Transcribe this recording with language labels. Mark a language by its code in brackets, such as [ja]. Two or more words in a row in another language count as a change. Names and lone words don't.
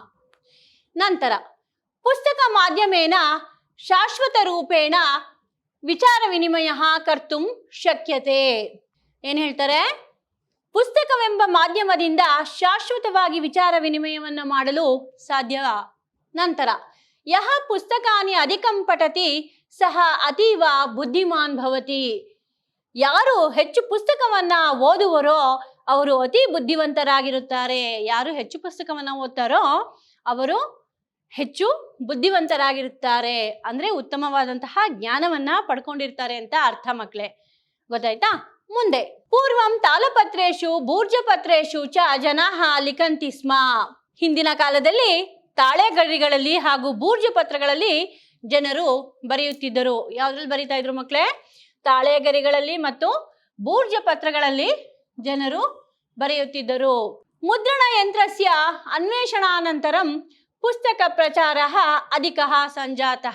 [sa] ನಂತರ ಪುಸ್ತಕ ಮಾಧ್ಯಮೇನ ಶಾಶ್ವತ ರೂಪೇಣ ವಿಚಾರ ವಿನಿಮಯ ಕರ್ತುಂ ಶಕ್ಯತೆ। [kn] ಏನು ಹೇಳ್ತಾರೆ? ಪುಸ್ತಕವೆಂಬ ಮಾಧ್ಯಮದಿಂದ ಶಾಶ್ವತವಾಗಿ ವಿಚಾರ ವಿನಿಮಯವನ್ನು ಮಾಡಲು ಸಾಧ್ಯ। [sa] ನಂತರ ಯಹ ಪುಸ್ತಕಾನಿ ಅಧಿಕಂ ಪಠತಿ ಸಹ ಅತೀವ ಬುದ್ಧಿಮಾನ್ ಭವತಿ। [kn] ಯಾರು ಹೆಚ್ಚು ಪುಸ್ತಕವನ್ನ ಓದುವರೋ ಅವರು ಅತಿ ಬುದ್ಧಿವಂತರಾಗಿರುತ್ತಾರೆ। ಯಾರು ಹೆಚ್ಚು ಪುಸ್ತಕವನ್ನ ಓದ್ತಾರೋ ಅವರು ಹೆಚ್ಚು ಬುದ್ಧಿವಂತರಾಗಿರುತ್ತಾರೆ, ಅಂದ್ರೆ ಉತ್ತಮವಾದಂತಹ ಜ್ಞಾನವನ್ನ ಪಡ್ಕೊಂಡಿರ್ತಾರೆ ಅಂತ ಅರ್ಥ ಮಕ್ಕಳೇ, ಗೊತ್ತಾಯ್ತಾ? [sa] ಮುಂದೆ ಪೂರ್ವಂ ತಾಲಪತ್ರೇಶು ಭೂರ್ಜಪತ್ರೇಶು ಚ ಜನಾಃ ಲಿಖಂತಿ ಸ್ಮ। [kn] ಹಿಂದಿನ ಕಾಲದಲ್ಲಿ ತಾಳೆಗರಿಗಳಲ್ಲಿ ಹಾಗೂ ಬೂರ್ಜ ಪತ್ರಗಳಲ್ಲಿ ಜನರು ಬರೆಯುತ್ತಿದ್ದರು। ಯಾವ್ದ್ರಲ್ಲಿ ಬರೀತಾ ಇದ್ರು ಮಕ್ಕಳೇ? ತಾಳೆಗರಿಗಳಲ್ಲಿ ಮತ್ತು ಬೂರ್ಜ ಪತ್ರಗಳಲ್ಲಿ ಜನರು ಬರೆಯುತ್ತಿದ್ದರು। [sa] ಮುದ್ರಣ ಯಂತ್ರಸ್ಯ ಅನ್ವೇಷಣಾನಂತರಂ ಪುಸ್ತಕ ಪ್ರಚಾರ ಅಧಿಕ ಸಂಜಾತಃ।